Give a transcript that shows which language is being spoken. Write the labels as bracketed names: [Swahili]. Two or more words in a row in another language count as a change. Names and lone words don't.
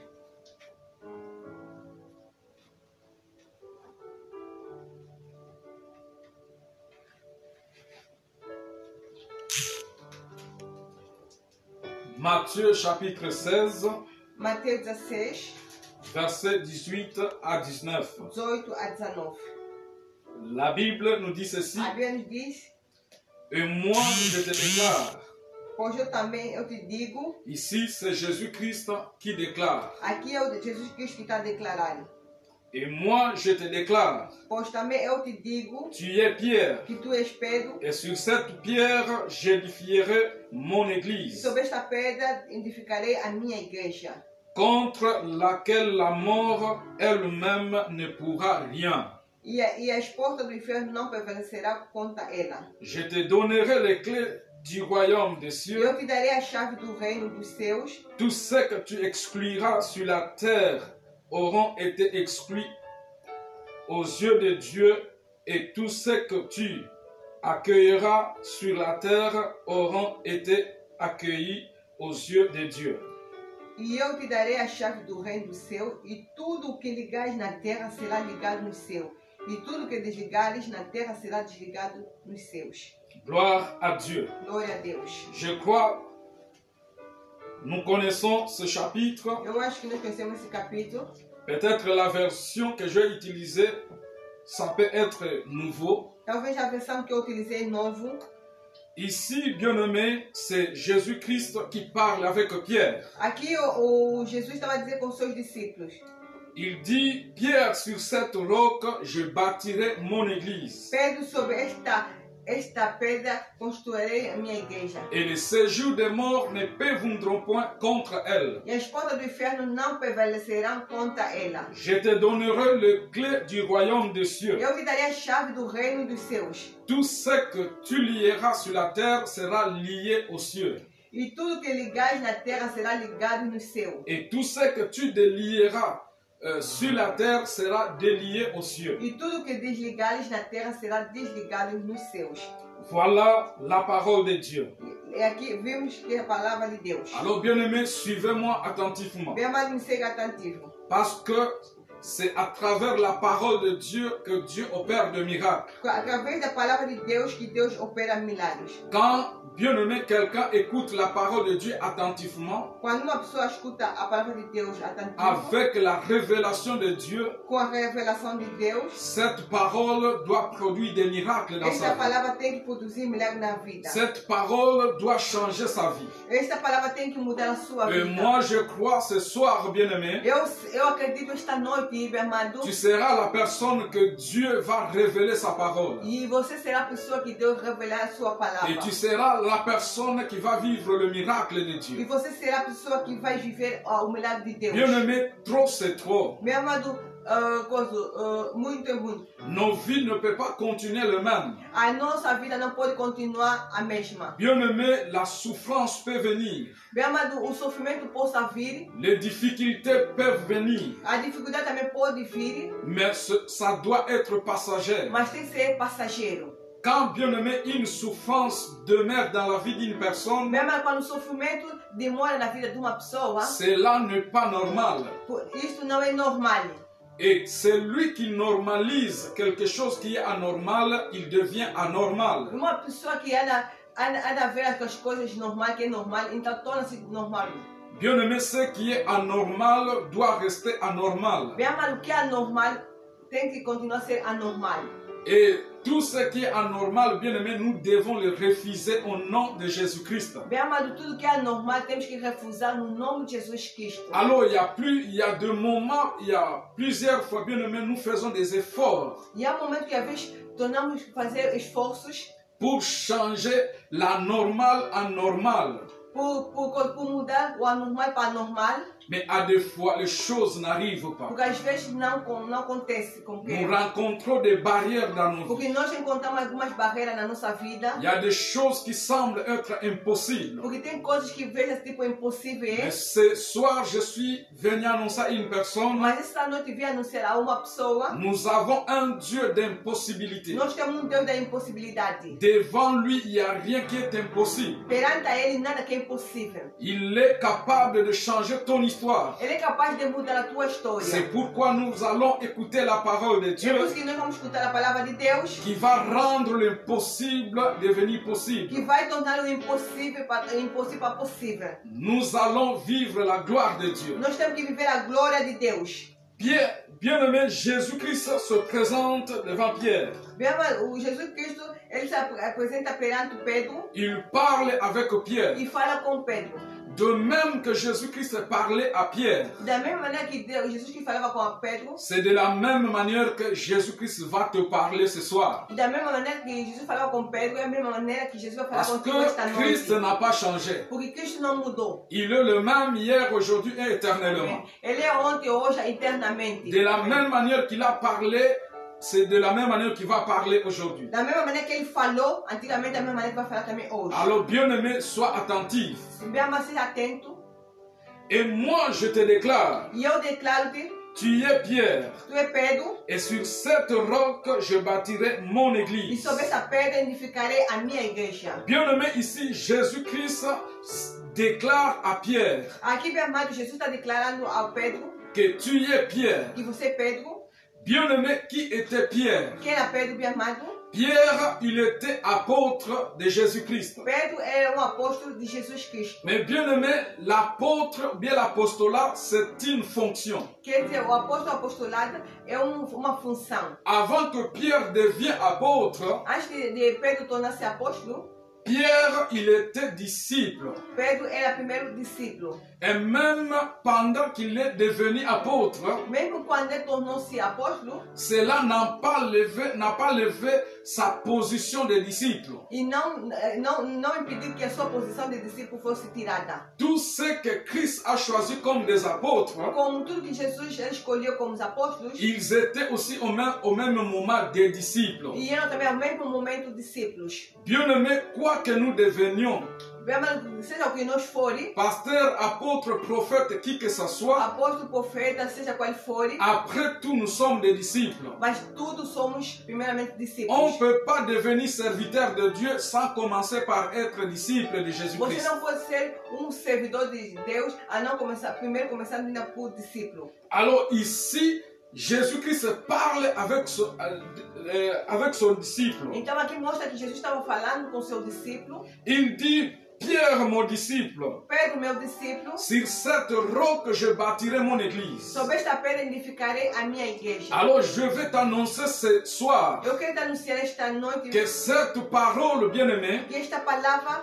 [French] Matthieu chapitre 16, [Portuguese] Matteo 16, [French] versets 18 à 19. [Portuguese] 18 a 19. [French] La Bible nous dit ceci. [Portuguese] A Bíblia nos diz, [French] et moi je te déclare. [Portuguese] Pois eu também eu te digo. [French] Ici c'est Jésus-Christ qui déclare. [Portuguese] Aqui é o Jesus Cristo que está declarando. [French] Et moi je te déclare. [Portuguese] Pois também eu te digo. [French] Tu es Pierre. [Portuguese] Que tu és Pedro. [French] Et sur cette pierre j'édifierai mon église. [Portuguese] Sobre esta pedra edificarei a minha igreja. [French] Contre laquelle la mort elle-même ne pourra rien. [Portuguese] E as portas do inferno não prevalecerá contra ela. [French] Je te donnerai les clés du royaume des cieux. [Portuguese] Eu te darei a chave do reino dos céus. [French] Tout ce que tu excluras sur la terre auront été exclus aux yeux de Dieu, et tout ce que tu accueilleras sur la terre auront été accueillis aux yeux de Dieu. [Portuguese] E eu te darei a chave do reino do céu, e tudo o que ligares na terra será ligado no céu, e tudo o que desligares na terra será desligado nos céus. [French] Gloire à Dieu. [Portuguese] Glória a Deus. [French] Je crois, nous connaissons ce chapitre. [Portuguese] Eu acho que nós conhecemos esse capítulo. [French] Peut-être la version que j'ai utilisée, ça peut être nouveau. [Portuguese] Talvez a versão que eu utilizei novo. [French] Ici, bien-aimé, c'est Jésus-Christ qui parle avec Pierre. [Portuguese] Aqui o Jesus estava a dizer com os seus discípulos. [French] Il dit, Pierre, sur cette roque, je bâtirai mon église. [Portuguese] Pedro, sobre esta esta pedra construirei a minha igreja. [French] Et les séjours des morts ne prévaudront point contre elle. [Portuguese] E as portas do inferno não prevalecerão contra ela. [French] Je te donnerai le clé du royaume des cieux. [Portuguese] Eu te darei a chave do reino dos céus. [French] Tout ce que tu lieras sur la terre sera lié aux cieux. [Portuguese] E tudo que ligares na terra será ligado no céu. [French] Et tout ce que tu délieras sur la terre sera délié aux cieux. [Portuguese] E tudo que desligares na terra será desligado nos céus. [French] Voilà la parole de Dieu. [Portuguese] E aqui vimos que é a palavra de Deus. [French] Alors, bien-aimés, suivez-moi attentivement. [Portuguese] Bem, amado, me siga atentivo. [French] Parce que c'est à travers la parole de Dieu que Dieu opère de miracles. [Portuguese] Através da palavra de Deus que Deus opera milagres. [French] Quand, bien-aimé, quelqu'un écoute la parole de Dieu attentivement, [Portuguese] Quando uma pessoa escuta a palavra de Deus atentivo, [French] avec la révélation de Dieu, [Portuguese] com a revelação de Deus, [French] cette parole doit produire des miracles dans [Portuguese] esta [French] sa vie. [Portuguese] palavra tem que produzir milagre na vida. [French] Cette parole doit changer sa vie. [Portuguese] Esta palavra tem que mudar a sua [French] Et [Portuguese] vida. [French] moi, je crois ce soir, bien-aimé, [Portuguese] Eu acredito esta noite, meu amado, [French] tu seras la personne que Dieu va révéler sa parole. [Portuguese] e você será a pessoa que Deus revelar a sua palavra. [French] Et tu seras la personne qui va vivre le miracle de [Portuguese] E [French] Dieu. [Portuguese] você será a pessoa que vai viver o milagre de Deus. [French] Bien-aimé, trop c'est trop. [Portuguese] Meu amado, muito é muito. [French] Nos vies ne peuvent pas continuer le même. [Portuguese] A nossa vida não pode continuar a mesma. [French] Bien-aimé, la souffrance peut venir. [Portuguese] Meu amado, o sofrimento possa vir, [French] Les difficultés peuvent venir. [Portuguese] a dificuldade também pode vir, [French] Mais ça doit être passager. [Portuguese] mas tem que ser passageiro. [French] Quand, bien-aimé, une souffrance demeure dans la vie d'une personne, [Portuguese] Meu amado, quando o sofrimento demora na vida de uma pessoa, [French] cela n'est pas normal. [Portuguese] isso não é normal. [French] Et celui qui normalise quelque chose qui est anormal, il devient anormal. [Portuguese] Uma pessoa que anda a ver as coisas normais, que é normal, então torna-se normal. [French] Bien-aimé, ce qui est anormal doit rester anormal. [Portuguese] Meu amado, o que é anormal tem que continuar a ser anormal. [French] Et tout ce qui est anormal, bien-aimé, nous devons le refuser au nom de Jésus-Christ. [Portuguese] Bem amado, tudo que é anormal temos que refusar no nome de Jesus Cristo. [French] Alors, il y a des moments, il y a plusieurs fois, bien-aimé, nous faisons des efforts [Portuguese] E há momentos que às vezes tornamos fazer esforços [French] pour changer la normale en normale. [Portuguese] por mudar o anormal para anormal, [French] Mais à des fois, les choses n'arrivent pas. [Portuguese] porque às vezes não acontece como [French] Nous [Portuguese] queremos. [French] rencontrons des barrières dans nos vies. [Portuguese] Porque nós encontramos algumas barreiras na nossa vida, [French] Il y a des choses qui semblent être impossibles. [Portuguese] porque tem coisas que vejo tipo impossíveis. [French] Mais ce soir, je suis venu annoncer à une personne, [Portuguese] Mas esta noite vi anunciar a uma pessoa, [French] nous avons un Dieu d'impossibilité. [Portuguese] nós temos Deus da impossibilidade. [French] Devant lui, il n'y a rien qui est impossible. [Portuguese] Perante a Ele nada que é impossível. [French] Il est capable de changer ton histoire. [Portuguese] Ele é capaz de mudar a tua história. [French] C'est pourquoi nous allons écouter la parole de [Portuguese] É [French] Dieu [Portuguese] por isso que nós vamos escutar a palavra de Deus, [French] qui va rendre l'impossible devenir possible. [Portuguese] que vai tornar o impossível para possível. [French] Nous allons vivre la gloire de Dieu. [Portuguese] Nós temos que viver a glória de Deus. [French] Bien-aimé, Jésus-Christ se présente devant Pierre. [Portuguese] Bem, o Jesus Cristo, ele se apresenta perante Pedro [French] Il parle avec Pierre. [Portuguese] e fala com Pedro. [French] De même que Jésus-Christ parlait à Pierre, [Portuguese] Da mesma maneira que Jesus que falava com Pedro, [French] c'est de la même manière que Jésus-Christ va te parler ce soir. [Portuguese] da mesma maneira que Jesus falava com Pedro, é a mesma maneira que Jesus vai falar [French] Parce [Portuguese] contigo esta [French] que Christ [Portuguese] noite. [French] n'a pas changé. [Portuguese] Porque Cristo não mudou. [French] Il est le même hier, aujourd'hui et éternellement. [Portuguese] Ele é ontem, hoje, eternamente. [French] De la même manière qu'il a parlé, c'est de la même manière qu'il va parler aujourd'hui. [Portuguese] Da mesma maneira que ele falou antigamente, da mesma maneira que vai falar também hoje. [French] Alors, bien-aimé, sois attentif. [Portuguese] Bem, mas seja atento. [French] Et moi, je te déclare, [Portuguese] E eu declaro-te, [French] tu es Pierre, [Portuguese] tu é Pedro, [French] et sur cette roque, je bâtirai mon [Portuguese] e [French] église. [Portuguese] sobre essa pedra edificarei a minha igreja. [French] Bien-aimé, ici, Jésus-Christ déclare à Pierre [Portuguese] Aqui, meu amado, Jesus está declarando ao Pedro [French] que tu es Pierre. [Portuguese] que você é Pedro. [French] Bien-aimé, qui était Pierre? [Portuguese] Quem era Pedro, meu amado? [French] Pierre, il était apôtre de Jésus-Christ. [Portuguese] Pedro era apóstolo de Jesus Cristo. [French] Mais bien-aimé, l'apôtre, bien l'apostolat, c'est une fonction. [Portuguese] Quer dizer, o apostolado é uma função. [French] Avant que Pierre devienne apôtre, [Portuguese] Antes de Pedro tornar-se apóstolo, [French] Pierre, il était disciple. [Portuguese] Pedro era primeiro discípulo. [French] Et même pendant qu'il est devenu apôtre, [Portuguese] Mesmo quando ele tornou-se apóstolo, [French] cela n'a pas levé sa position de disciple. [Portuguese] E não impedir que a sua posição de discípulo fosse tirada. [French] Tout ce que Christ a choisi comme des apôtres, [Portuguese] Como tudo que Jesus escolheu como os apóstolos, [French] ils étaient aussi au même moment des disciples. [Portuguese] e eram também ao mesmo momento discípulos. [French] Bien-aimés, quoi que nous devenions, [Portuguese] Seja o que nós forem, [French] pasteur, apôtre, prophète, qui que ce soit, [Portuguese] apóstolo, profeta, seja qual forem, [French] après tout, nous sommes des disciples. [Portuguese] mas todos somos primeiramente [French] On [Portuguese] discípulos. [French] ne peut pas devenir serviteur de Dieu sans commencer par être disciple de [Portuguese] Você [French] Jésus-Christ. [Portuguese] não pode ser servidor de Deus a não começar, primeiro começando ainda por discípulo. [French] Alors ici, Jésus-Christ parle avec son disciple. [Portuguese] Então aqui mostra que Jesus estava falando com seu discípulo. [French] Il dit, Pierre, mon disciple, [Portuguese] Pedro, meu discípulo, [French] sur cette roque, je bâtirai mon église. [Portuguese] sobre esta pedra edificarei a minha igreja. [French] Alors je vais t'annoncer ce soir [Portuguese] Eu quero te anunciar esta noite [French] que cette parole, bien-aimée, [Portuguese] que esta palavra